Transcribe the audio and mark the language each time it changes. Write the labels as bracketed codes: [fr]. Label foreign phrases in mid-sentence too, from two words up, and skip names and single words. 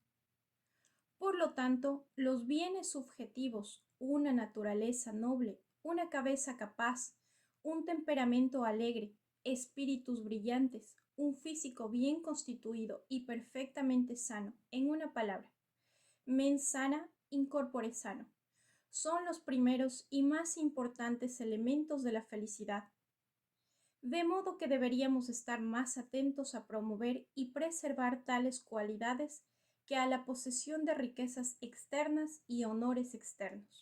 [es] Por lo tanto, los bienes subjetivos, una naturaleza noble, una cabeza capaz, un temperamento alegre, espíritus brillantes, un físico bien constituido y perfectamente sano, en una palabra, [la] mens sana in corpore sano, [es] son los primeros y más importantes elementos de la felicidad. De modo que deberíamos estar más atentos a promover y preservar tales cualidades que a la posesión de riquezas externas y honores externos.